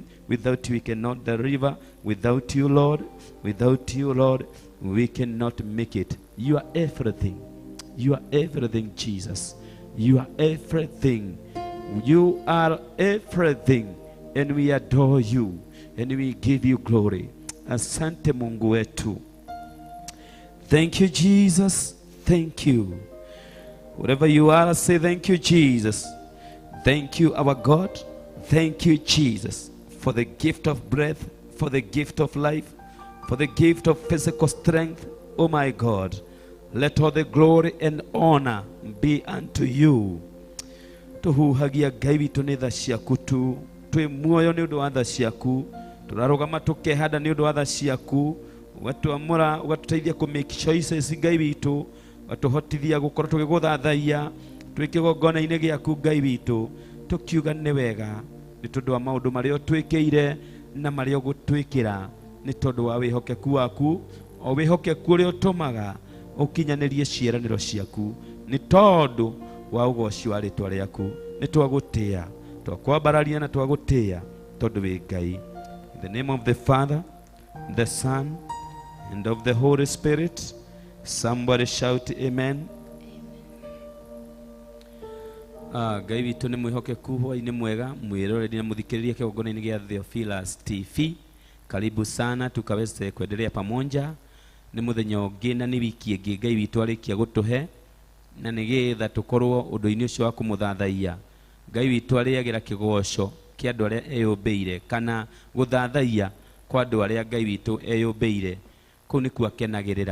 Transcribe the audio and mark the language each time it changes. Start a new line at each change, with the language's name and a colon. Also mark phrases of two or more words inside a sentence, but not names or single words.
English: Without you, we cannot deliver. Without you, Lord, we cannot make it. You are everything. You are everything, Jesus. You are everything. You are everything. And we adore you. And we give you glory.
Swahili: Asante Mungu wetu.
English: Thank you, Jesus. Thank you. Wherever you are, say thank you, Jesus. Thank you, our God. Thank you, Jesus, for the gift of breath, for the gift of life, for the gift of physical strength. Oh my God. Let all the glory and honor be unto you.
Kikuyu: Tuhuhagia Ngai witũ nĩ tha ciaku tu, twĩ muoyo nĩ ũndũ wa tha ciaku, tũrarũgama tũkehanda nĩ ũndũ wa tha ciaku, ũgatuamũra ũgatũteithia kũ
English: make choices
Kikuyu: Ngai witũ, ũgatũhotithia gũkorwo tũgĩgũthathaiya twĩ kĩgongona-inĩ gĩaku Ngai witũ, tũkiuga nĩ wega nĩ tondũ wa maũndũ marĩa ũtwĩkĩire na marĩa ũgũtwĩkĩra, nĩ tondũ wa wĩhokeku waku, o wĩhokeku ũrĩa ũtũmaga ukinyanĩrie ciĩranĩro ciaku, nĩ tondũ wa ũgoci wa rĩtwa rĩaku, nĩ twagũtĩĩa, twakwambararia na twagũtĩĩa tondũ wĩ Ngai.
English: In the name of the Father, the Son, and of the Holy Spirit, somebody shout amen.
Kikuyu: Ngai witũ nĩ mwĩhokeku, hwa-inĩ mwega, mwĩroreri na mũthikĩrĩria kĩgongona-inĩ gĩa Theophilus TV.
Swahili: Karibu sana tukaweze kuendelea pamoja.
Kikuyu: Nĩ mũthenya ũngĩ na nĩ wiki ĩngĩ Ngai witũ arĩkia gũtũhe, na nĩgetha tũkorwo ũndũ-inĩ ũcio wa kũmũthathaiya. Ngai witũ arĩagĩra kĩgoco kĩa andũ arĩa eyũmbĩire, kana gũthathaiya kwa andũ arĩa Ngai witũ eyũmbĩire. Kũu nĩkuo akenagĩrĩra.